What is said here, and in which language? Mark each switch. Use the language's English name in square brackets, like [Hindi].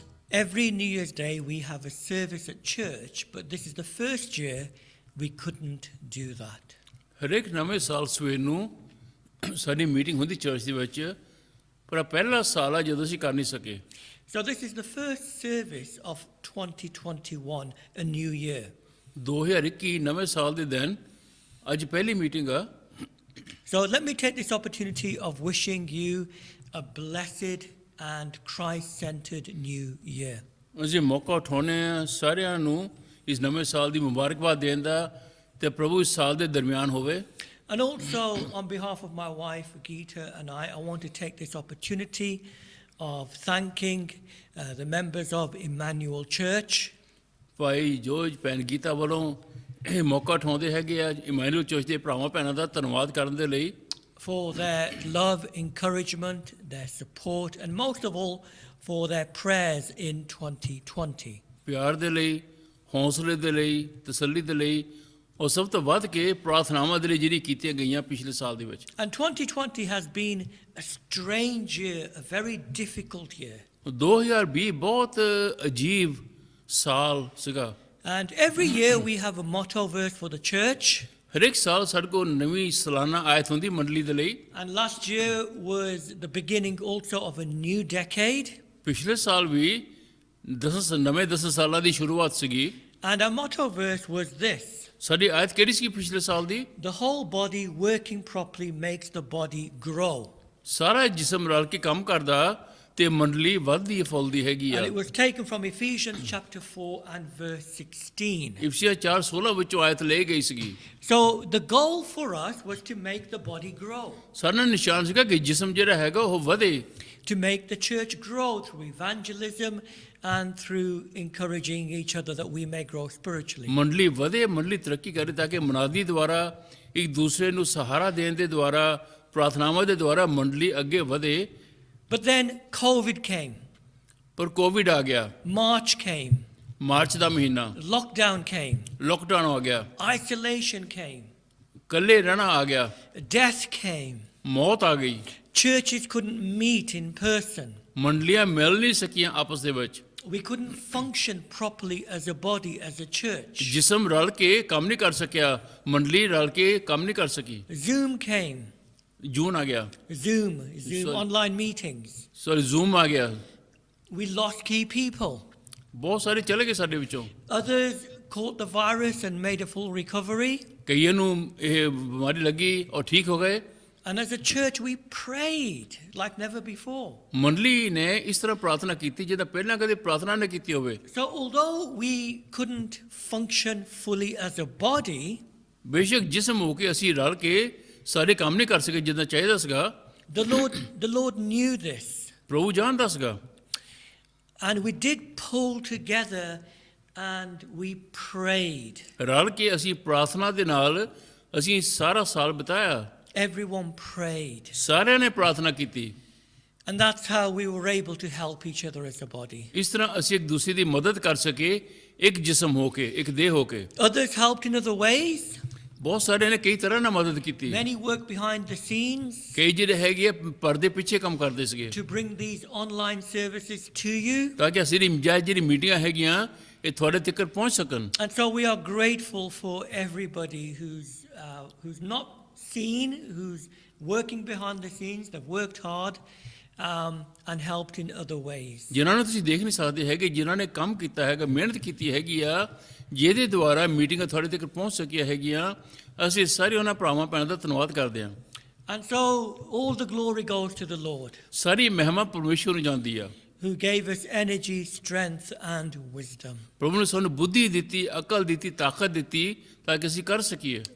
[English] Every New Year's Day we have a service at church, but this is the first year we couldn't do that. [Punjabi] ਹਰੇਕ ਨਵੇਂ ਸਾਲ ਸਵੇਰ ਨੂੰ ਸਾਡੀ meeting ਹੁੰਦੀ ਚਰਚ ਦੇ ਵਿੱਚ, ਪਰ ਪਹਿਲਾ ਸਾਲ ਆ ਜਦੋਂ ਅਸੀਂ ਕਰ ਨਹੀਂ ਸਕੇ। [English] So this is the first service of 2021, a new year. [Punjabi] 2021 ਨਵੇਂ ਸਾਲ ਦੇ ਦਿਨ ਅੱਜ ਪਹਿਲੀ ਮੀਟਿੰਗ ਆ। [English] So let me take this opportunity of wishing you a blessed and Christ-centered new year. [Punjabi] ਅਸੀਂ ਮੌਕਾ ਉਠਾਉਂਦੇ ਹਾਂ ਸਾਰਿਆਂ ਨੂੰ ਇਸ ਨਵੇਂ ਸਾਲ ਦੀ ਮੁਬਾਰਕਬਾਦ ਦੇਣ ਦਾ ਤੇ ਪ੍ਰਭੂ ਇਸ ਸਾਲ ਦੇ ਦਰਮਿਆਨ ਹੋਵੇ। [English] And also, on behalf of my wife, Geeta, and I want to take this opportunity of thanking the members of Emmanuel Church [Punjabi] ਭਾਈ ਜੋਜ ਭੈਣ ਗੀਤਾ ਵੱਲੋਂ ਇਹ ਮੌਕਾ ਉਠਾਉਂਦੇ ਹੈਗੇ ਆ ਇਮਾਨੂਅਲ ਚਰਚ ਦੇ ਭਰਾਵਾਂ ਭੈਣਾਂ ਦਾ ਧੰਨਵਾਦ ਕਰਨ ਦੇ ਲਈ [English] for their love, encouragement, their support, and most of all, for their prayers in 2020. [Punjabi] ਪਿਆਰ ਦੇ ਲਈ, ਹੌਸਲੇ ਦੇ ਲਈ, ਤਸੱਲੀ ਦੇ ਲਈ, ਔਰ ਸਭ ਤੋਂ ਵੱਧ ਕੇ ਪ੍ਰਾਰਥਨਾਵਾਂ ਦੇ ਲਈ ਜਿਹੜੀ ਕੀਤੀਆਂ ਗਈਆਂ ਪਿਛਲੇ ਸਾਲ ਦੇ ਵਿੱਚ। [English] And 2020 has been a strange year, a very difficult year. [Punjabi] 2020 ਬਹੁਤ ਅਜੀਬ ਸਾਲ ਸੀਗਾ। [English] And every year we have a motto verse for the church. [Punjabi] ਹਰੇਕ ਸਾਲ ਸਾਡੇ ਕੋਲ ਨਵੀਂ ਸਾਲਾਨਾ ਆਇਤ ਹੁੰਦੀ ਮੰਡਲੀ ਦੇ ਲਈ। [English] And last year was the beginning also of a new decade. [Punjabi] ਪਿਛਲੇ ਸਾਲ ਵੀ ਨਵੇਂ 10 ਸਾਲਾਂ ਦੀ ਸ਼ੁਰੂਆਤ ਸੀਗੀ। [English] And our motto verse was this: [Punjabi] ਸਾਡੀ ਆਇਤ ਕਿਹੜੀ ਸੀ ਪਿਛਲੇ ਸਾਲ ਦੀ? [English] the whole body working properly makes the body grow. [Punjabi] ਸਾਰਾ ਜਿਸਮ ਰਲ ਕੇ ਕੰਮ ਕਰਦਾ ਤੇ ਮੰਡਲੀ ਵੱਧਦੀ ਫੁੱਲਦੀ ਹੈਗੀ ਆ। [English] And it was taken from Ephesians chapter 4 and verse 16. [Punjabi] ਇਫਸੀਆਂ 4:16 ਵਿੱਚੋਂ ਆਇਤ ਲਈ ਗਈ ਸੀਗੀ। [English] So the goal for us was to make the body grow, [Punjabi] ਸਾਡਾ ਨਿਸ਼ਾਨ ਸੀਗਾ ਕਿ ਜਿਸਮ ਜਿਹੜਾ ਹੈਗਾ ਉਹ ਵਧੇ। [English] to make the church grow through evangelism and through encouraging each other that we may grow spiritually. [Punjabi] ਮੰਡਲੀ ਵਧੇ, ਮੰਡਲੀ ਤਰੱਕੀ ਕਰੇ ਤਾਂ ਕਿ ਮਨਾਦੀ ਦੁਆਰਾ ਇੱਕ ਦੂਸਰੇ ਨੂੰ ਸਹਾਰਾ ਦੇਣ ਦੇ ਦੁਆਰਾ ਪ੍ਰਾਰਥਨਾਵਾਂ ਦੇ ਦੁਆਰਾ ਮੰਡਲੀ ਅੱਗੇ ਵਧੇ। [English] But then COVID came, [Punjabi] ਪਰ ਕੋਵਿਡ ਆ ਗਿਆ, [English] March came, [Punjabi] ਮਾਰਚ ਦਾ ਮਹੀਨਾ, [English] lockdown came, [Punjabi] ਲੋਕਡਾਊਨ ਆ ਗਿਆ, [English] isolation came, [Punjabi] ਇਕੱਲੇ ਰਹਿਣਾ ਆ ਗਿਆ, [English] death came. [Punjabi] ਮੌਤ ਆ ਗਈ। [English] Churches couldn't meet in person. [Punjabi] ਮੰਡਲੀਆਂ ਮਿਲ ਨਹੀਂ ਸਕੀਆਂ ਆਪਸ ਦੇ ਵਿੱਚ। [English] We couldn't function properly as a body, as a church. [Punjabi] ਜਿਸਮ ਰਲ ਕੇ ਕੰਮ ਨਹੀਂ ਕਰ ਸਕਿਆ, ਮੰਡਲੀ ਰਲ ਕੇ ਕੰਮ ਨਹੀਂ ਕਰ ਸਕੀ। [English] Zoom came. [Punjabi] ਜੂਨ ਆ ਗਿਆ, [English] Zoom So- online meetings. [Punjabi] Sorry zoom ਆ ਗਿਆ। [English] We lost key people. [Punjabi] ਬਹੁਤ ਸਾਰੇ ਚਲੇ ਗਏ ਸਾਡੇ ਵਿੱਚੋਂ। [English] Others caught the virus and made a full recovery. [Punjabi] ਕਈਆਂ ਨੂੰ ਇਹ ਬਿਮਾਰੀ ਲੱਗੀ ਔਰ ਠੀਕ ਹੋ ਗਏ। [English] And as a church, we prayed like never before. [Punjabi] ਮੰਡਲੀ ਨੇ ਇਸ ਤਰ੍ਹਾਂ ਪ੍ਰਾਰਥਨਾ ਕੀਤੀ ਜਿੱਦਾਂ ਪਹਿਲਾਂ ਕਦੇ ਪ੍ਰਾਰਥਨਾ ਨਾ ਕੀਤੀ ਹੋਵੇ। [English] So although we couldn't function fully as a body, [Punjabi] ਬੇਸ਼ੱਕ ਜਿਸਮ ਹੋ ਕੇ ਅਸੀਂ ਰਲ ਕੇ ਸਾਰੇ ਕੰਮ ਨਹੀਂ ਕਰ ਸਕੇ ਜਿੱਦਾਂ ਚਾਹੀਦਾ ਸੀਗਾ। [English] the Lord knew this. [Punjabi] ਪ੍ਰਭੂ ਜਾਣਦਾ ਸੀਗਾ। [English] And we did pull together and we prayed. [Punjabi] ਰਲ ਕੇ ਅਸੀਂ ਪ੍ਰਾਰਥਨਾ ਦੇ ਨਾਲ ਅਸੀਂ ਸਾਰਾ ਸਾਲ ਬਿਤਾਇਆ। [English] Everyone prayed. [Punjabi] ਸਾਰਿਆਂ ਨੇ ਪ੍ਰਾਰਥਨਾ ਕੀਤੀ। [English] And that's how we were able to help each other as a body. [Punjabi] ਇਸ ਤਰ੍ਹਾਂ ਅਸੀਂ ਇੱਕ ਦੂਸਰੇ ਦੀ ਮਦਦ ਕਰ ਸਕੇ, ਇੱਕ ਜਿਸਮ ਹੋ ਕੇ, ਇੱਕ ਦੇਹ ਹੋ ਕੇ। [English] Others helped in other ways. [Punjabi] ਬਹੁਤ ਸਾਰਿਆਂ ਨੇ ਕਈ ਤਰ੍ਹਾਂ ਨਾਲ ਮਦਦ ਕੀਤੀ। [English] Many worked behind the scenes [Punjabi] ਕਈ ਜਿਹੜੇ ਹੈਗੇ ਆ ਪਰਦੇ ਪਿੱਛੇ ਕੰਮ ਕਰਦੇ ਸੀਗੇ [English] to bring these online services to you. [Punjabi] ਤਾਂ ਕਿ ਅਸੀਂ ਜਿਹੜੀ ਮੀਟਿੰਗਾਂ ਹੈਗੀਆਂ ਇਹ ਤੁਹਾਡੇ ਤੱਕ ਪਹੁੰਚ ਸਕਣ। [English] And so we are grateful for everybody who's not seen, who's working behind the scenes, they've worked hard and helped in other ways. [Punjabi] ਜਿਨ੍ਹਾਂ ਨੂੰ ਤੁਸੀਂ ਦੇਖ ਨਹੀਂ ਸਕਦੇ ਹੈਗੇ, ਜਿਨ੍ਹਾਂ ਨੇ ਕੰਮ ਕੀਤਾ ਹੈਗਾ, ਮਿਹਨਤ ਕੀਤੀ ਹੈਗੀ ਆ, ਜਿਹਦੇ ਦੁਆਰਾ ਮੀਟਿੰਗਾਂ ਤੁਹਾਡੇ ਤੱਕ ਪਹੁੰਚ ਸਕੀਆਂ ਹੈਗੀਆਂ, ਅਸੀਂ ਸਾਰੇ ਉਹਨਾਂ ਭਰਾਵਾਂ ਭੈਣਾਂ ਦਾ ਧੰਨਵਾਦ ਕਰਦੇ ਹਾਂ। [English] And so all the glory goes to the Lord, [Punjabi] ਸਾਰੀ ਮਹਿਮਾ ਪਰਮੇਸ਼ਵਰ ਨੂੰ ਜਾਂਦੀ ਆ, [English] who gave us energy, strength and wisdom. [Punjabi] ਪ੍ਰਭੂ ਨੇ ਸਾਨੂੰ ਬੁੱਧੀ ਦਿੱਤੀ, ਅਕਲ ਦਿੱਤੀ, ਤਾਕਤ ਦਿੱਤੀ ਤਾਂ ਕਿ ਅਸੀਂ ਕਰ ਸਕੀਏ।